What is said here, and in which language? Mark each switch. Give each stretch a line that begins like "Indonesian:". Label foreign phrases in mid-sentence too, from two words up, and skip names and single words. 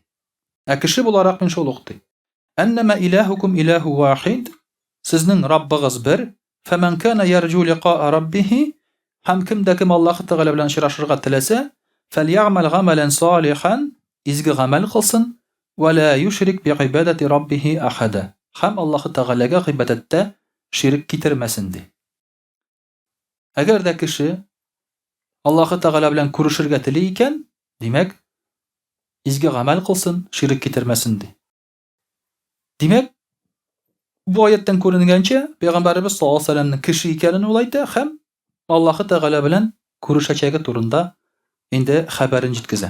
Tatar: Ә кеше буларак мин шул ук ди.
Arabic: أنما إلهكم إله واحد.
Tatar: Сезнең Раббыгыз бер.
Arabic: فمن كان يرجو لقاء ربه.
Tatar: Һәм кемдә кем Аллаһ Тәгалә белән очрашырга теләсә,
Arabic: فليعمل عملا صالحا.
Tatar: Изге гамәл кылсын.
Arabic: ولا يشرك بعبادة ربه أحدا.
Tatar: Һәм Аллаһ Тәгаләгә гыйбадәттә ширк китермәсен ди. Әгәр дә кеше Аллаһ Тәгалә белән күрешергә тели икән, димәк, изге гамәл кылсын, ширк китермәсен ди. Димәк, бу аяттан күренгәнчә, Пәйгамбәрбез
Arabic: صلى الله عليه وسلم
Tatar: кеше икәнен ул әйтә һәм Аллаһ Тәгалә белән күрешәчәге турында инде хәбәрен җиткезә.